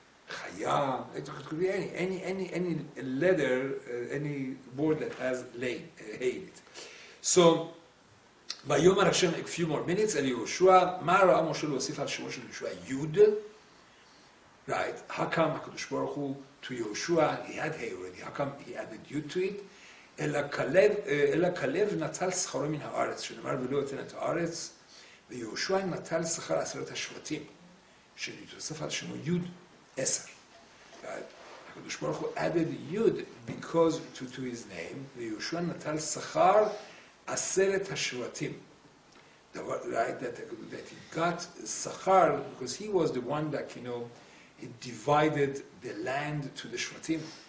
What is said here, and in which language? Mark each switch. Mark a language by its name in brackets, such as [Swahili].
[English] Chaya, it could be any leather, any word that has hay in it. [Hebrew] So, Vayomer Hashem, [English] a few more minutes, [Hebrew] El Yehoshua, Ma ra'a Moshe l'osif al shemo shel Yehoshua Yud. [English] Right, how come HaKadosh Baruch Hu, to Yehoshua, he had hay already, how come he added Yud to it? [Hebrew] אלא כלב נטל שכרו מן הארץ, שנאמר ולא יתן את הארץ, ויהושע נטל שכר 10 השבטים, שנתווסף על שמו יוד 10. הקדוש ברוך הוא [English] added Yud because to his name, [Hebrew] ויהושע נטל שכר 10 השבטים. [English] Right, that he got Sachar because he was the one that, he divided the land to the Shvatim.